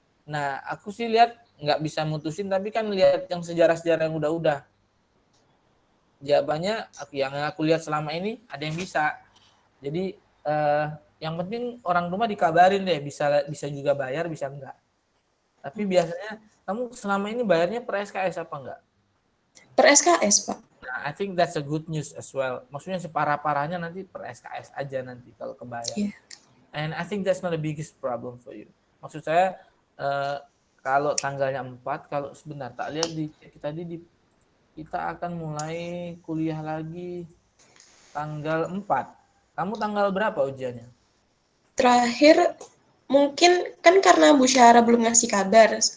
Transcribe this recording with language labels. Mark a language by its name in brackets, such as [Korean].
[Indonesian] Nah, aku sih lihat nggak bisa mutusin, tapi kan lihat yang sejarah-sejarah yang udah-udah. Jawabannya yang aku lihat selama ini ada yang bisa. Jadi yang penting orang rumah dikabarin deh, bisa juga bayar, bisa enggak. Tapi biasanya kamu selama ini bayarnya per SKS apa enggak? Per SKS, Pak. [English] Nah, I think that's a good news as well. [Indonesian] Maksudnya separah-parahnya nanti per SKS aja nanti kalau kebayar. [English] Yeah. And I think that's not the biggest problem for you. [Indonesian] Maksud saya kalau tanggalnya 4, kalau sebentar tak lihat di kita akan mulai kuliah lagi tanggal 4. Kamu tanggal berapa ujiannya? Terakhir mungkin kan karena Bu Syahra belum ngasih kabar.